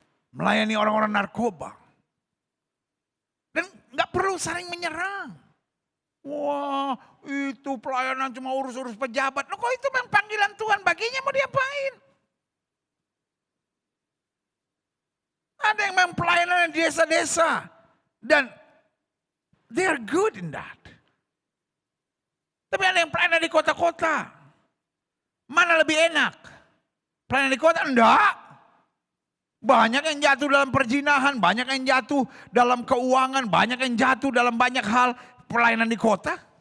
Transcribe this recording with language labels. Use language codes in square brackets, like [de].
[id] Melayani orang-orang narkoba. Dan gak perlu saling menyerang. Wah itu pelayanan cuma urus-urus pejabat. Loh kok itu memang panggilan Tuhan, baginya mau diapain? Ada yang memang pelayanan di desa-desa. Dan [en] they are good in that. [id] Tapi ada yang pelayanan di kota-kota. Mana lebih enak? Pelayanan di kota? Enggak. Banyak yang jatuh dalam perjinahan, banyak yang jatuh dalam keuangan, banyak yang jatuh dalam banyak hal. Pelayanan di kota.